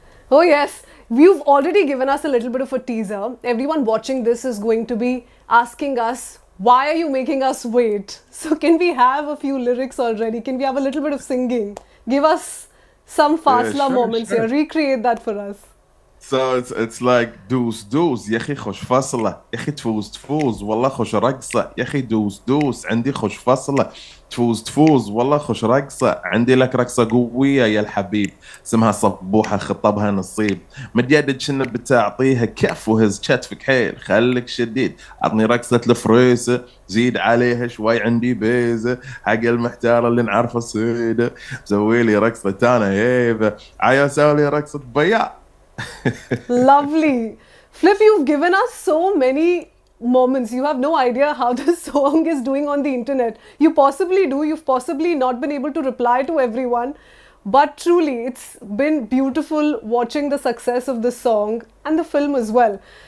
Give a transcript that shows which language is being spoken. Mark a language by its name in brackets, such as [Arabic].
[English] Oh, yes. You've already given us a little bit of a teaser. Everyone watching this is going to be asking us, why are you making us wait? So, can we have a few lyrics already? Can we have a little bit of singing? Give us some Fasla moments here. Recreate that for us. [Arabic] So it's like دوس دوس يا اخي خوش فصلة يا اخي تفوز تفوز والله خوش رقصة يا اخي دوس دوس عندي خوش فصلة تفوز تفوز والله خوش رقصة عندي لك رقصة قوية يا الحبيب اسمها صبوحة خطبها نصيب مديدك شنو بتعطيها كف وهز كتفك حيل خليك شديد عطني رقصة الفريسة زيد عليها شوي عندي بيزة حق المحتار اللي نعرفه صيدة سوي لي رقصة انا هيبة عيا سوي لي رقصة بياع. [English] Lovely. Flip, you've given us so many moments. You have no idea how this song is doing on the internet. You possibly do. You've possibly not been able to reply to everyone. But truly, it's been beautiful watching the success of the song and the film as well.